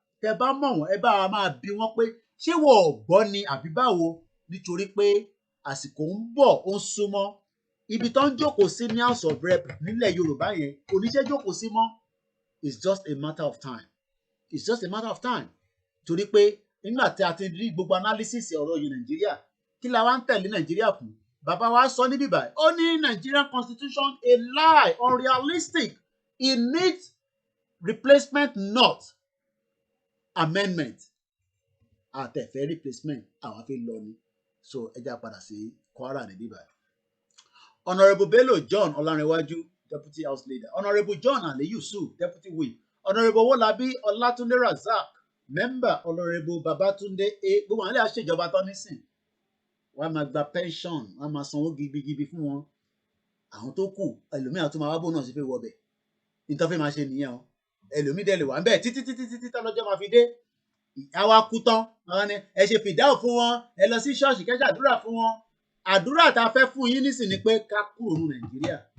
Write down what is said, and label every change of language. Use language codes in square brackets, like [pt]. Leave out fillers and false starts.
[yo] Tẹ́ bá mọ̀ wọ́n ẹ bá wa máa bi wọ́n pé ṣé wọ́n ò gbọ́ ni àbí báwo, nítorí pé àsìkò ń bọ̀ ó ń súnmọ́. Ibi tó ń jókòó sí ní House of Rep nílẹ̀ Yorùbá yẹn kò ní ṣe jókòó sí mọ́. [en] It's just a matter of time. It's just a matter of time. [yo] Torí pé nígbà tí a ti rí gbogbo analysis ọ̀rọ̀ yìí Nàìjíríà kí la wá ń tẹ̀lé Nàìjíríà fún? Bàbá wa sọ níbí báyìí ó ní [en] Nigerian constitution a lie, unrealistic. It needs replacement, not amendment. [yo] Àtẹ̀fẹ́ replacement àwọn fi lọ ni. So ẹ já padà sí Kwara níbí báyìí. [en] Honourable Bello John Ọlárìnwájú Deputy House Leader. Honourable John Ali Yusuf Deputy Whip. Honourable Wolabi Olatunde Razak Member. Honourable Babatunde A. [yo] Gbogbo àwọn ilé àṣejọba tán nísìn. Wọ́n á máa gba pension, wọ́n á máa sanwó gidigidi fún wọn. Àwọn tó kù ẹlòmíràn tó máa wá bò náà sí fẹ́ wọbẹ̀. Nítorí fẹ́ máa ṣe nìyẹn o. Ẹlòmíì dẹ̀ lè wà ń bẹ̀ títí tọ́lọ́jọ́ máa fi dé. Àwa kú tán àwọn ni ẹ ṣe fìdáù fún wọn, ẹ lọ sí ṣọ́ọ̀ṣì kẹ́ ṣàdúrà fún wọn. Àdúrà tá a fẹ́ fún yín nísìn ni pé ká kúrò ní Nàìjíríà.